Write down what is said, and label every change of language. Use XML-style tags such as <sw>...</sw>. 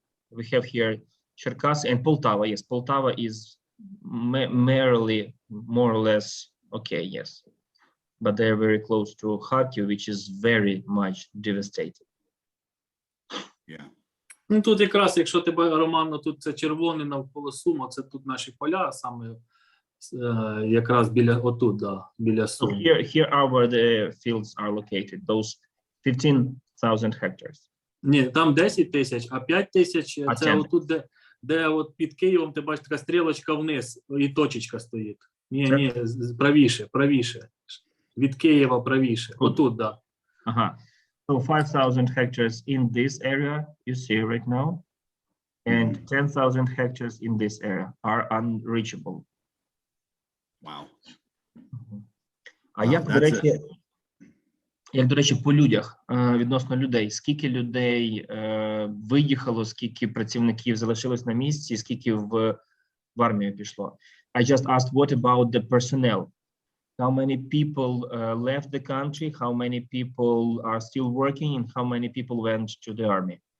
<en>We have here Cherkasy and Poltava. Yes, Poltava is merely more or less okay, yes. But they are very close to Kharkiv, which is very much devastated. Yeah.</en> <uk>Ну, тут якраз, якщо тебе, Романо, тут це червоне навколо Сума, це тут наші поля, саме якраз біля отут, да, біля</uk> <en>So</en> <uk>Сум.</uk> <en>here are where the fields are located, those 15,000 hectares.</en> <uk>Ні, там 10 тисяч, а 5 тисяч А це 10. отут, де от під Києвом, ти бачиш, така стрілочка вниз і точечка стоїть. Ні, правіше. Від Києва правіше. Тут. Отут, да. Ага.</uk> <en>So 5,000 hectares in this area you see right now, and 10,000 hectares in this area are unreachable. Wow.</en> <uk>А</uk> <en>Wow,</en> <uk>як, до речі, по людях, відносно людей, скільки людей виїхало, скільки працівників залишилось на місці, скільки в армію пішло?</uk> <en>I just asked what about the personnel? How many people left the country? How many people are still working? And how many people went to the army?</en>